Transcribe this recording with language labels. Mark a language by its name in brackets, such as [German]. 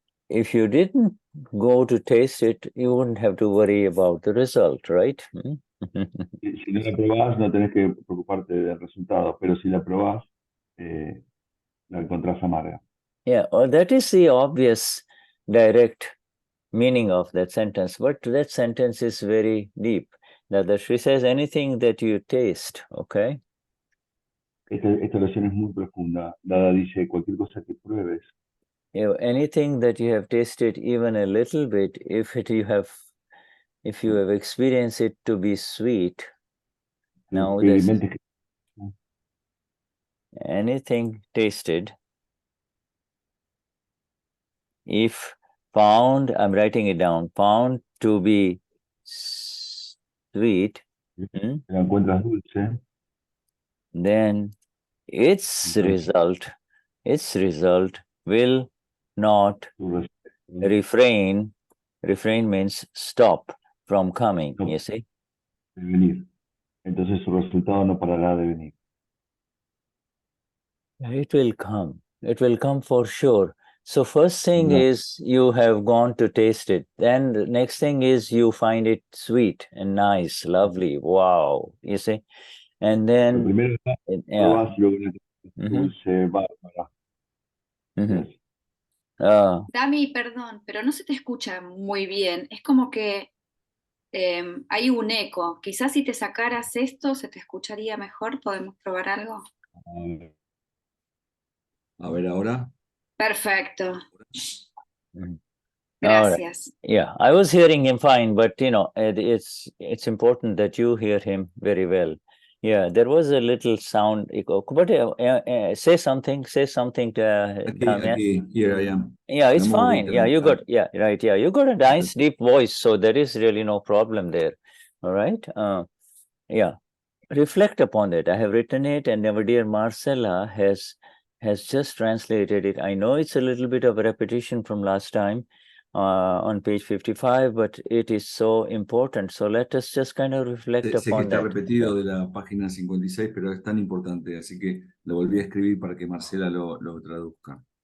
[English] If you didn't go to taste it, you wouldn't have to worry about the result, right? [Spanish] Si no la probás, no tenés que preocuparte del resultado, pero si la probás, la encontrás amarga. [English] Yeah, well, that is the obvious, direct meaning of that sentence, but that sentence is very deep. Dadashri says, anything that you taste, okay? [Spanish] Esta oración es muy profunda. Dada dice, cualquier cosa que pruebes. [English] Anything that you have tasted even a little bit, if you have experienced it to be sweet, now anything tasted, if found, I'm writing it down, found to be sweet, [Spanish] la encuentras dulce, [English] then its result will not refrain. Refrain means stop from coming, you see. [Spanish] De venir. Entonces su resultado no parará de venir. [English] It will come. It will come for sure. So first thing is you have gone to taste it. Then the next thing is you find it sweet and nice, lovely. Wow, you see. And then [Spanish] primero probás, luego dulce, bárbara. Dami, perdón, pero no se te escucha muy bien. Es como que hay un eco. Quizás si te sacaras esto se te escucharía mejor. ¿Podemos probar algo? A ver ahora. Perfecto. [English] Right. [Spanish] Gracias. [English] Yeah, I was hearing him fine, but it's important that you hear him very well. Yeah, there was a little sound echo. But say something to [Spanish] Aquí, [English] here I am. Yeah, it's fine. Yeah, you got, right. Yeah, you got a nice deep voice, so there is really no problem there. All right. Yeah, reflect upon it. I have written it, and our dear Marcela has just translated it. I know it's a little bit of a repetition from last time on page 55, but it is so important. So let us just kind of reflect [Spanish] Sé que [English] upon [Spanish] está [English] that. [Spanish] repetido de la página 56, pero es tan importante, así que lo volví a escribir para que Marcela lo traduzca.